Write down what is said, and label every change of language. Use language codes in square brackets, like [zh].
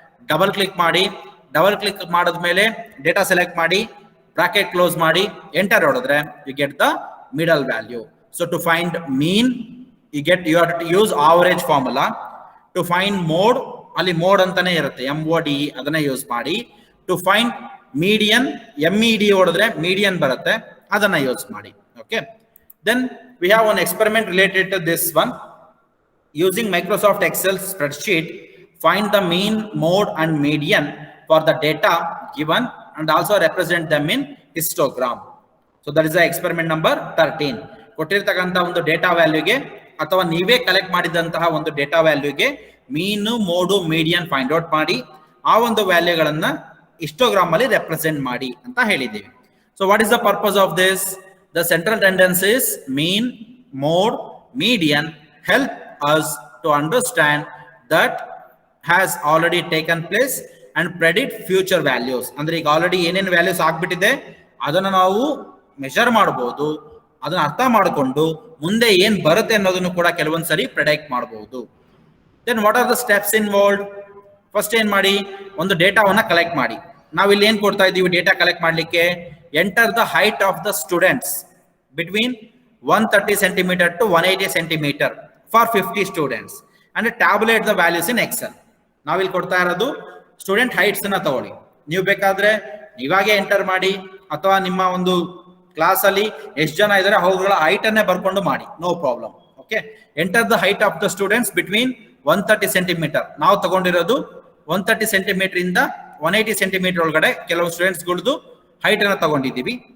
[kn] Double click ಮಾಡಿ, double click ಮಾಡಿದ್ಮೇಲೆ data select ಮಾಡಿ, ಬ್ರಾಕೆಟ್ ಕ್ಲೋಸ್ ಮಾಡಿ, ಎಂಟರ್ ಹೊಡೆದ್ರೆ [en] You get the middle value. So to find mean you have to use average formula. To find mode, [kn] ಅಲ್ಲಿ mode ಅಂತಾನೆ ಇರುತ್ತೆ, MODE ಅದನ್ನ use ಮಾಡಿ. [en] to find median, [kn] MED ಹೊಡೆದ್ರೆ ಮೀಡಿಯನ್ ಬರುತ್ತೆ, ಅದನ್ನ ಯೂಸ್ ಮಾಡಿ. [en] Okay, then we have one experiment related to this one. Using Microsoft Excel spreadsheet, find the mean, mode and median for the data given and also represent them in histogram. So that is the experiment number 13. [kn] ಕೊಟ್ಟಿರ್ತಕ್ಕಂಥ ಒಂದು data ವ್ಯಾಲ್ಯೂಗೆ ಅಥವಾ ನೀವೇ collect ಮಾಡಿದಂತಹ ಒಂದು data ವ್ಯಾಲ್ಯೂಗೆ ಮೀನು, mode, median find out ಮಾಡಿ, ಆ ಒಂದು ವ್ಯಾಲ್ಯೂಗಳನ್ನ ಹಿಸ್ಟೋಗ್ರಾಮ್ ಅಲ್ಲಿ ರೆಪ್ರೆಸೆಂಟ್ ಮಾಡಿ ಅಂತ ಹೇಳಿದ್ದೀವಿ. [en] So what is the purpose of this? The central tendency is mean, mode, median help us to understand that has already taken place and predict future values. [kn] ಅಂದ್ರೆ ಈಗ already ಏನೇನು ವ್ಯಾಲ್ಯೂಸ್ ಆಗ್ಬಿಟ್ಟಿದೆ ಅದನ್ನ ನಾವು ಮೆಷರ್ ಮಾಡಬಹುದು, ಅದನ್ನ ಅರ್ಥ ಮಾಡಿಕೊಂಡು ಮುಂದೆ ಏನ್ ಬರುತ್ತೆ ಅನ್ನೋದನ್ನು ಕೂಡ ಕೆಲವೊಂದ್ಸರಿ ಪ್ರೆಡಿಕ್ಟ್ ಮಾಡಬಹುದು. [en] Then what are the steps involved? [kn] First ಏನ್ ಮಾಡಿ, ಒಂದು ಡೇಟಾವನ್ನ ಕಲೆಕ್ಟ್ ಮಾಡಿ. ನಾವಿಲ್ಲಿ ಏನ್ ಕೊಡ್ತಾ ಇದ್ದೀವಿ ಡೇಟಾ ಕಲೆಕ್ಟ್ ಮಾಡ್ಲಿಕ್ಕೆ? [en] Enter the height of the students between 130 centimeter to 180 centimeter for 50 students and tabulate the values in Excel. [kn] ನಾವಿಲ್ಲಿ ಕೊಡ್ತಾ ಇರೋದು ಸ್ಟೂಡೆಂಟ್ ಹೈಟ್ಸ್ ಅನ್ನ ತಗೊಳ್ಳಿ. ನೀವು ಬೇಕಾದ್ರೆ ಇವಾಗೆ ಎಂಟರ್ ಮಾಡಿ ಅಥವಾ ನಿಮ್ಮ ಒಂದು ಕ್ಲಾಸ್ ಅಲ್ಲಿ ಎಷ್ಟು ಜನ ಇದ್ದಾರೆ ಅವುಗಳ ಹೈಟ್ ಅನ್ನೇ ಬರ್ಕೊಂಡು ಮಾಡಿ, no problem. [en] Okay, enter the height of the students between 130 centimetre. [kn] ನಾವು ತಗೊಂಡಿರೋದು 130 ಸೆಂಟಿಮೀಟರ್ ಇಂದ 180 ಸೆಂಟಿಮೀಟರ್ ಒಳಗಡೆ ಕೆಲವು ಸ್ಟೂಡೆಂಟ್ಸ್ ಗಳದ್ದು ಹೈಟ್ ಅನ್ನ ತಗೊಂಡಿದ್ದೀವಿ.